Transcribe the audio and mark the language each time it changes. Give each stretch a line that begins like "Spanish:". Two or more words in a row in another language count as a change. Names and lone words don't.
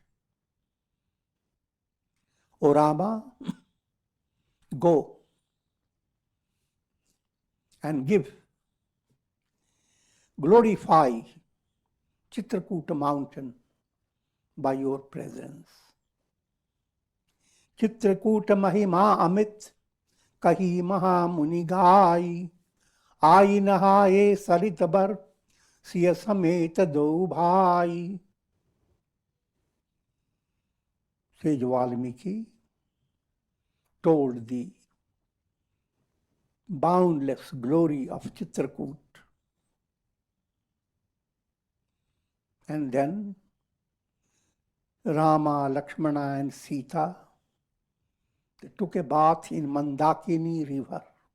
English: O Rama, go and glorify Chitrakuta mountain by your presence.
Awadhi: चित्रकूट महिमा अमित कही महा मुनि गाई आई नहाए सरित बर सिय समेत दो भाई.
English: Sage Valmiki told the boundless glory of Chitrakoot. And then Rama, Lakshmana and Sita, they took a bath in Mandakini river.